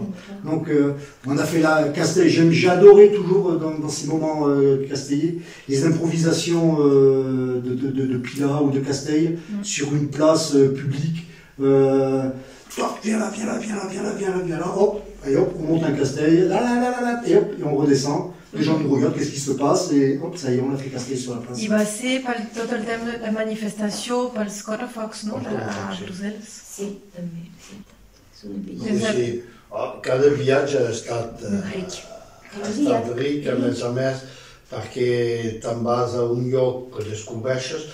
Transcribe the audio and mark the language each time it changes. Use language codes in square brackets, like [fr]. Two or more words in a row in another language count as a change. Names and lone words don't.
[fr] Donc, on a fait la Castell. J'adorais toujours dans ces moments castellers les improvisations de Pilat ou de Castell sur une place publique. Toi, viens là, hop, et hop, on monte un Castell, et hop, et on redescend. Les gens nous regardent, qu'est-ce qui se passe, et hop, ça y est, on a fait Castell sur la place. [ca] I va ser per tot el tema de la manifestació pels correfocs, no? A Brussel·les. Sí, també. Sí. Cada viatge ha estat ric, a més, perquè te'n vas a un lloc que descobreixes.